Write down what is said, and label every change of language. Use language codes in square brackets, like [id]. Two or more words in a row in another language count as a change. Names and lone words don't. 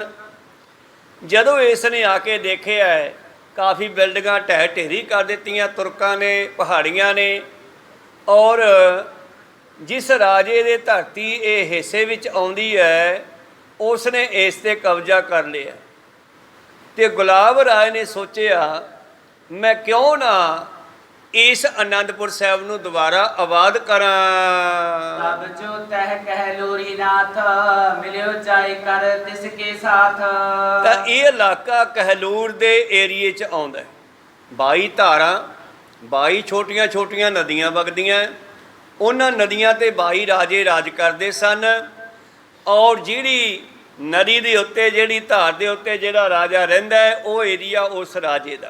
[pa] ਜਦੋਂ ਇਸ ਨੇ ਆ ਕੇ ਦੇਖਿਆ ਹੈ, ਕਾਫੀ ਬਿਲਡਿੰਗਾਂ ਢਹਿ ਢੇਰੀ ਕਰ ਦਿੱਤੀਆਂ ਤੁਰਕਾਂ ਨੇ, ਪਹਾੜੀਆਂ ਨੇ, ਔਰ ਜਿਸ ਰਾਜੇ ਦੇ ਧਰਤੀ ਇਹ ਹਿੱਸੇ ਵਿੱਚ ਆਉਂਦੀ ਹੈ, ਉਸ ਨੇ ਇਸ 'ਤੇ ਕਬਜ਼ਾ ਕਰ ਲਿਆ। ਤੇ ਗੁਲਾਬ ਰਾਏ ਨੇ ਸੋਚਿਆ, ਮੈਂ ਕਿਉਂ ਨਾ ਇਸ ਅਨੰਦਪੁਰ ਸਾਹਿਬ ਨੂੰ ਦੁਬਾਰਾ ਆਬਾਦ ਕਰਾਂ। [bra] तब जो तह कह लोरी नाथ मिलियो जाय कर तिसके साथ। [pa] ਤਾਂ ਇਹ ਇਲਾਕਾ ਕਹਿਲੂਰ ਦੇ ਏਰੀਏ 'ਚ ਆਉਂਦਾ ਹੈ। 22 ਧਾਰਾਂ, 22 ਛੋਟੀਆਂ ਛੋਟੀਆਂ ਨਦੀਆਂ ਵਗਦੀਆਂ। ਉਹਨਾਂ ਨਦੀਆਂ ਤੇ 22 ਰਾਜੇ ਰਾਜ ਕਰਦੇ ਸਨ, ਔਰ ਜਿਹੜੀ ਨਦੀ ਦੇ ਉੱਤੇ, ਜਿਹੜੀ ਧਾਰ ਦੇ ਉੱਤੇ ਜਿਹੜਾ ਰਾਜਾ ਰਹਿੰਦਾ ਹੈ, ਉਹ ਏਰੀਆ ਉਸ ਰਾਜੇ ਦਾ।